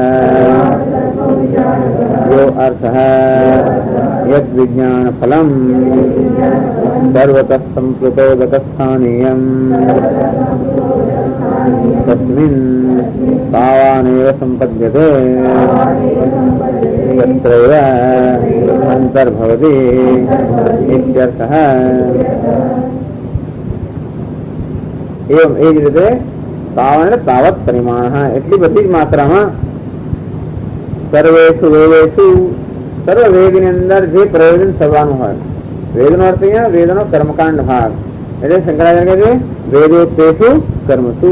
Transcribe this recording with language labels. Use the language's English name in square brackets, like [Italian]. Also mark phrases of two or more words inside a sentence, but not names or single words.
[Sanskrit] यो अर्थः यत् विज्ञानफलं सर्वतः सम्प्लुतोदकस्थानीयम् तस्मिन् तावानेव सम्पद्यते तत्रैव अन्तर्भवति इत्यर्थः. [Gujarati] एवं એ જ રીતે [Sanskrit] तावान् तावत् [Gujarati] પરિમાણ એટલી બધી જ માત્રામાં [Sanskrit] सर्वेषु वेदेषु [Gujarati] સર્વ વેદની અંદર જે પ્રયોજન થવાનું હોય. વેદનો અર્થ અહીંયા વેદનો કર્મકાંડ ભાગ, એટલે શંકરાચાર્ય કહે છે [Sanskrit] वेदोक्तेषु कर्मसु.